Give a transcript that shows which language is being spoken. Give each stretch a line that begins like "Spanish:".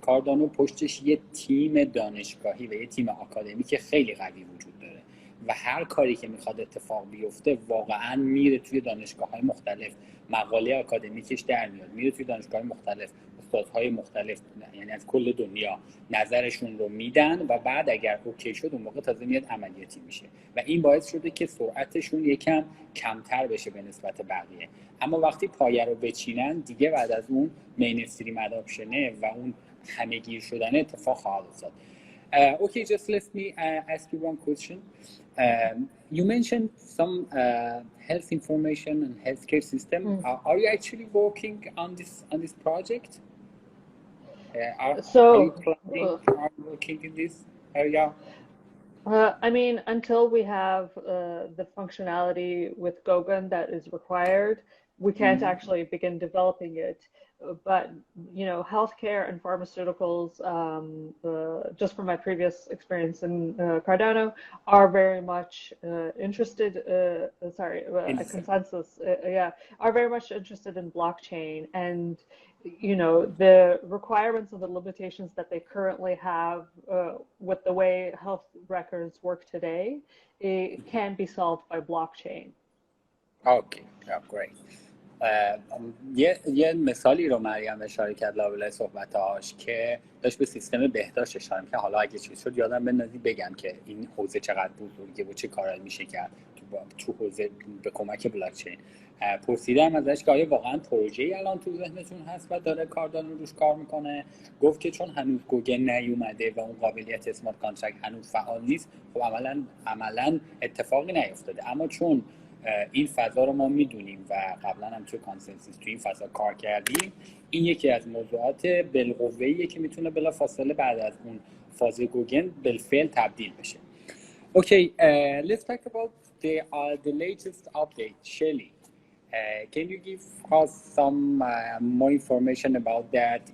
Persian: کاردانو پشتش یه تیم دانشگاهی و یه تیم آکادمیک خیلی قوی وجود داره و هر کاری که میخواد اتفاق بیفته واقعا میره توی دانشگاه‌های مختلف، مقاله آکادمیکش در میاد، میره توی دانشگاه‌های مختلف، استادهای مختلف یعنی از کل دنیا نظرشون رو میدن و بعد اگر اوکی شد اون موقع تازه میاد عملیاتی میشه و این باعث شده که سرعتشون یکم کمتر بشه به نسبت بقیه. اما وقتی پایه رو بچینن دیگه بعد از اون مینستریم اداپشنه و اون همه‌گیر شدن اتفاق خواهد افتاد.
English: Okay, just let me ask you one question. You mentioned some health information and healthcare system. Are you actually working on this project? Are you planning on working in this area? I mean, until we have the functionality with Gougen that is required, we can't actually begin developing it. But you know, healthcare and pharmaceuticals, just from my previous experience in Cardano, are very much interested. A consensus, are very much interested in blockchain, and you know, the requirements and the limitations that they currently have with the way health records work today, it can be solved by blockchain. Okay, yeah, great.
Persian: یه مثالی رو مریم اشاره کرد لابلای صحبتاش که داشت به سیستم بهداشت اشاره می‌کرد. حالا اگه چیز شد یادم بندازی بگم که این حوزه چقدر بزرگه و چه کارایی میشه کرد تو حوزه به کمک بلاکچین. پرسیدم ازش که آیا واقعا پروژه‌ای الان تو ذهنتون هست و داره کاردانو روش کار میکنه؟ گفت که چون هنوز گوگن نیومده و اون قابلیت اسمارت کانترکت هنوز فعال نیست، خب عملاً اتفاقی نیفتاده. اما چون این فضا رو ما میدونیم و قبلا هم توی کانسنسوس توی این فضا کار کردیم، این یکی از موضوعات بالقوه‌ایه که میتونه بلافاصله بعد از اون فاز گوگن بالفعل تبدیل بشه.
English: Okay, let's talk about the latest update, Shelly. Can you give us some more information about that?